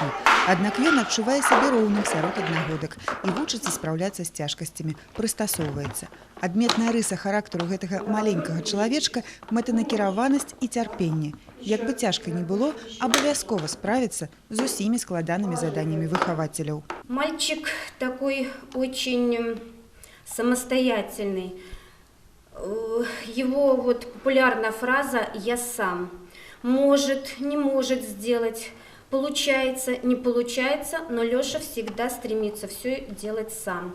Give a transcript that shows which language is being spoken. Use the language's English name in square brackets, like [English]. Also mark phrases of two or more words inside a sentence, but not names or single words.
[Belarusian] Аднак ён адчувае сябе роўным сярод аднагодак і вучыцца спраўляцца з цяжкасцямі, прыстасоўваецца. Адметная рыса характару гэтага маленькага чалавечка – мэтанакіраванасць і цярпенне. Як бы цяжка не было, абавязкова справіцца з усімі складанымі заданнямі выхавацеляў. [Russian] Мальчик такой очень самостоятельный. Его популярная фраза «я сам». Может, не может сделать, получается, не получается, но Лёша всегда стремится все делать сам.